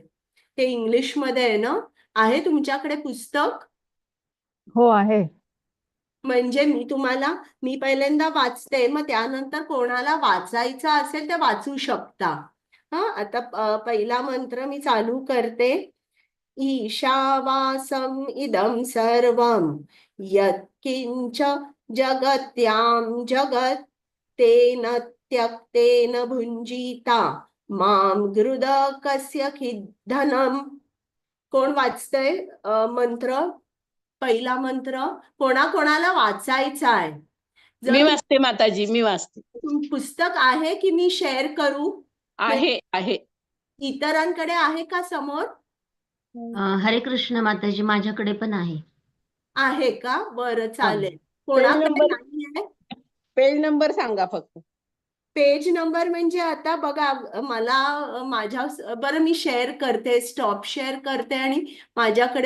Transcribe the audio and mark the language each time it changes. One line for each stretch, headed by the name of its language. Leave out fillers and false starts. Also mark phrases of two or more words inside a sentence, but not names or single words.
Marathi: ते इंग्लिश मध्ये आहे ना? आहे तुमच्याकडे पुस्तक? हो आहे. म्हणजे मी पहिल्यांदा वाचते, मग त्यानंतर कोणाला वाचायचं असेल ते वाचू शकता। आता पहिला मंत्र मी चालू करते।
Sanskrit: ईशावासम इदं सर्वं यत्किंच जगत्यां जगत् तेन त्यक्तेन भुञ्जीता मां गृद कस्य चिद्धनम्।
Marathi: कोण वाचतंय मंत्र? पहिला मंत्र कोणाकोणाला वाचायचा आहे? मी जर वाचते माताजी, मी वाचते. पुस्तक आहे की मी शेअर करू? आहे आहे. इतरांकडे आहे का समोर? हरे कृष्ण माताजी, माझ्याकडे पण आहे. आहे का? बरं, चालेल. पेज कोणाकडे नंबर नाहीये? पेज नंबर सांगा फक्त. पेज नंबर म्हणजे आता बघा, मला माझ्या बरं मी शेअर करते,
English: stop share
Marathi: करते आणि माझ्याकडे